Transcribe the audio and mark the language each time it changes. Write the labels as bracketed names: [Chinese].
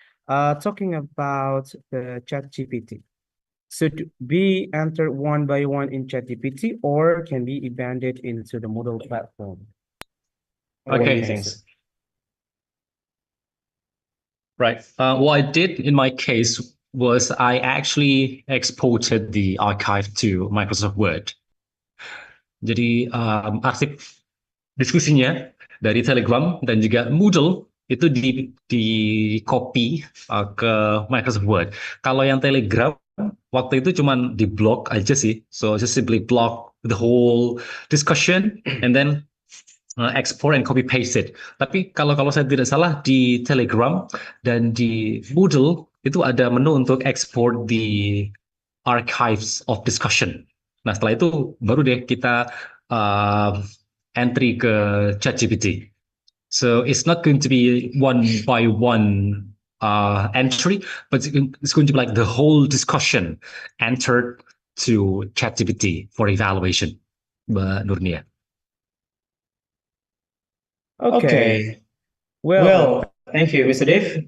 [English] Talking about the ChatGPT. Should be entered one by one in ChatGPT or can be embedded into the Moodle platform? Okay, thanks. Right. What I did in my case was I actually exported the archive to Microsoft Word. [Indonesian] Jadi arsip diskusinya dari Telegram dan juga Moodle itu di copy ke Microsoft Word. Kalau yang Telegram waktu itu cuman di block aja sih. [English] So just simply block the whole discussion and then export and copy paste it. [Indonesian] Tapi kalau saya tidak salah di Telegram dan di Moodle itu ada menu untuk [English] export the archives of discussion. [Indonesian] Nah setelah itu baru deh kita entry ke ChatGPT. [English] So it's not going to be one by one entry, but it's going to be like the whole discussion entered to ChatGPT for evaluation, Mbak Nurnia. Okay. Well, thank you, Mr. Dave.